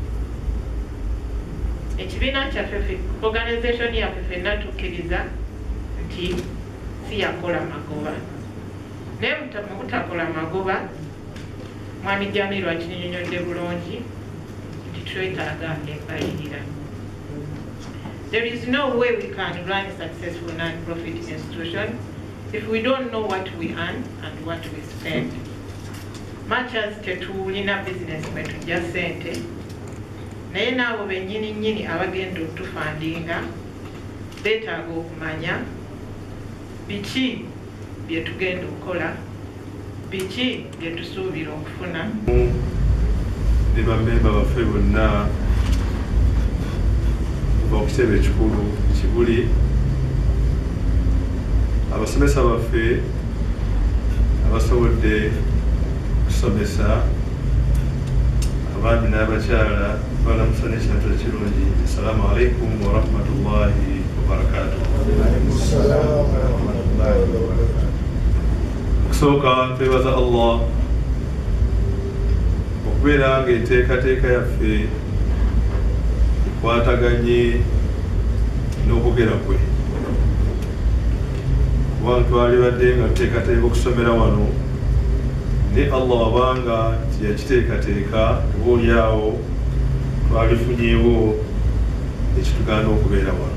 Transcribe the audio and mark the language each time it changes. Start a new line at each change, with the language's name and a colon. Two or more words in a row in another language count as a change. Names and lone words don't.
Ganda: Ekibiina kyaffe organization yaffe ffenna tukkiriza nti si yakola magoba, naye mu butakola magoba Mwami Jamiru akinnyonnyodde bulungi nti twetaaga embalirira.
English: There is no way we can run a successful non-profit institution if we don't know what we earn and what we spend. Much as
Ganda: tetulina business mwe tujja ssente, naye n'abo bennyini abagenda otufandinga beetaaga okumanya biki bye tugenda okukola, biki bye tusuubira okufuna. Ne bammemba baffe bonna okitebe ekikulu kibuli, abasomesa baffe abasobodde kusomesa, abaami n'abakyala balamusa n'ekintu ekirungi.
Arabic: Assalamu alaikum warahmatullahi wabarakatuh.
Ganda: Okusooka twebaza Allah okubeera ng'enteekateeka yaffe kwataganye n'okugera kwe, kubanga twalibadde nga tuteekateeka okusomera wano ne Allah wabanga tiyakiteekateeka oboolyawo twalifunyeewo ekitugaana okubeera wano.